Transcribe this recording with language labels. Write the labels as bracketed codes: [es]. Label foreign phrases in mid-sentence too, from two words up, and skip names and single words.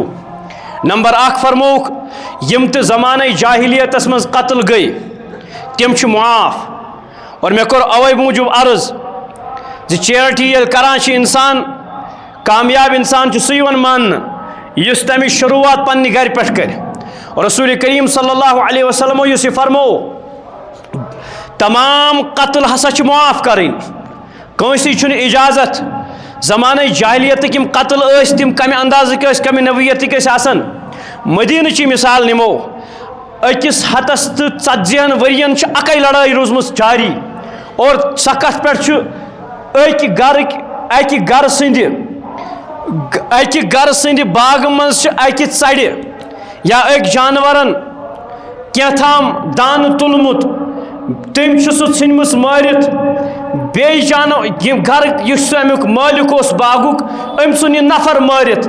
[ks] نمبر اکھ فرموک یم تہِ زمانۂ جاہلیتس مز قتل گٔے تم چھِ معاف۔ اور مےٚ کوٚر اوے موٗجوٗب عرض زِ چیرٹی ییٚلہِ کران چھِ انسان، کامیاب انسان چھُ سُہ یِوان ماننہٕ یُس تمِچ شروعات پننہِ گرِ پٮ۪ٹھ کرِ۔ رسول کریم [ar] صلی اللہ علیہ وسلم [ks] یُس یہ فرمو تمام قتل ہسا چھِ معاف کرٕنۍ، کٲنٛسی چھُنہٕ اجازت۔ زمانۂ جاہلیتٕکۍ یِم قتل ٲسۍ تِم کمہِ اندازٕکۍ ٲسۍ کمہِ نوعیتٕکۍ ٲسۍ آسان۔ مدیٖنٕچی مثال نِمو، أکِس ہتس تہٕ ژتجیٖہن ؤرین چھِ اکے لڑٲے روٗزمٕژ جاری، اور سۄ کتھ پٮ۪ٹھ چھُ اکہِ گرٕ سٕنٛدِ باغہٕ منٛز چھِ اکہِ ژرِ یا أکۍ جانورن کینٛہہ دانہٕ تُلمُت، تٔمۍ چھُ سُہ ژھٕنمٕژ مٲرِتھ، بیٚیہِ گرٕ یُس امیُک مٲلِک اوس باغُک أمۍ ژھُن یہِ نفر مٲرِتھ۔